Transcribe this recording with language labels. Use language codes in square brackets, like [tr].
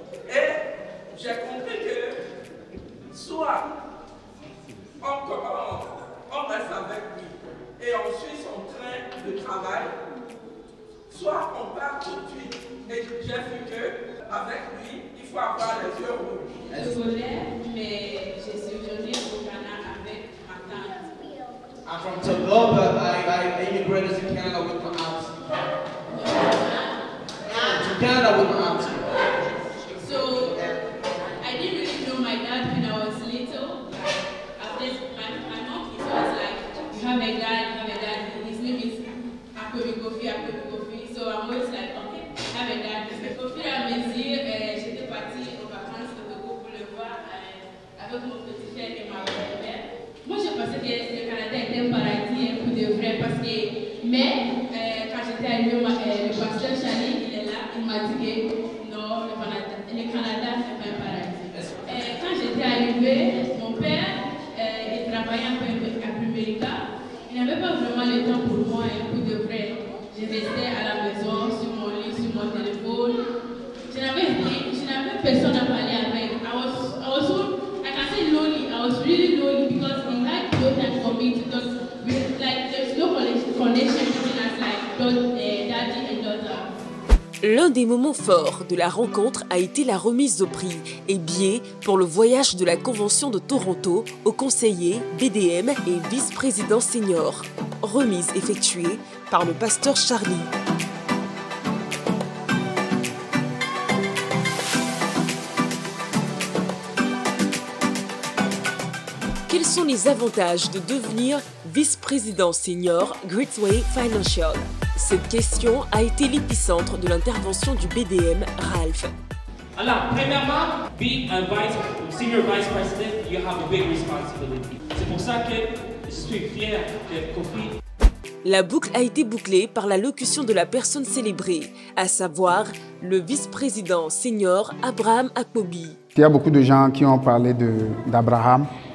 [fr] Et j'ai compris que soit on reste avec lui et on suit son train de travail, soit on part tout de suite. Et j'ai vu qu'avec lui, il faut avoir les yeux rouges. Je voulais, mais j'ai séjourné au Ghana avec ma tante. [en] I'm from Togo, but I immigrated to Canada with my auntie. To Canada with my auntie. So I didn't really know my dad when I was little. After my mom, it was like, you have a dad, his name is Akpobi Kofi. So I'm always like, okay, I have a dad. [fr] Au fur et à mesure, j'étais partie aux vacances au Togo pour le voir avec mon petit frère et ma belle-mère. Moi, je pensais que le Canada était un paradis pour de vrai parce que, mais quand j'étais arrivée, le pasteur Charlie, il est là, il m'a dit que non, le Canada n'est pas un paradis. Quand j'étais arrivée, mon père, il travaillait un peu à Primerica. Il n'avait pas vraiment le temps pour moi, pour de vrai. Je restais à la maison, sur mon lit, sur mon téléphone. Je n'avais personne à parler avec. [en] I can say lonely. I was really lonely because he had no time for me to talk. There's no connection between us, like daddy and daughter. [fr] L'un des moments forts de la rencontre a été la remise au prix et billets pour le voyage de la Convention de Toronto aux conseillers, BDM et vice-président senior. Remise effectuée par le pasteur Charlie. Quels sont les avantages de devenir vice-président senior Greatsway Financial? Cette question a été l'épicentre de l'intervention du BDM Ralph. Alors, premièrement, [en] being a senior vice president, you have a big responsibility. [fr] C'est pour ça que je suis fier que Kofi. La boucle a été bouclée par la locution de la personne célébrée, à savoir le vice-président senior Abraham Akpobi. Il y a beaucoup de gens qui ont parlé d'Abraham.